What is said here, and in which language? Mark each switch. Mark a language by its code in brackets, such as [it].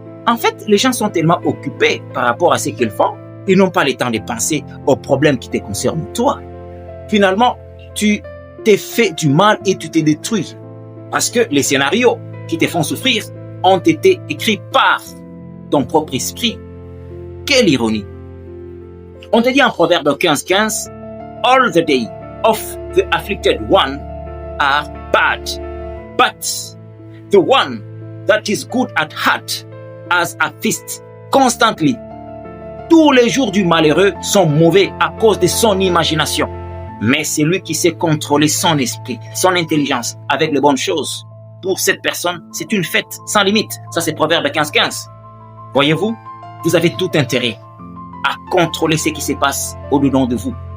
[fr] En fait, les gens sont tellement occupés par rapport à ce qu'ils font, ils n'ont pas le temps de penser aux problèmes qui te concernent toi. Finalement, tu t'es fait du mal et tu t'es détruit. Parce que les scénarios qui te font souffrir ont été écrits par ton propre esprit. Quelle ironie! On te dit en Proverbe 15:15, [en] all the days of the afflicted one are bad, but the one that is good at heart has a feast constantly. [fr] Tous les jours du malheureux sont mauvais à cause de son imagination. Mais c'est lui qui sait contrôler son esprit, son intelligence avec les bonnes choses. Pour cette personne, c'est une fête sans limite. Ça, c'est Proverbe 15:15. Voyez-vous, vous avez tout intérêt à contrôler ce qui se passe au-dedans de vous.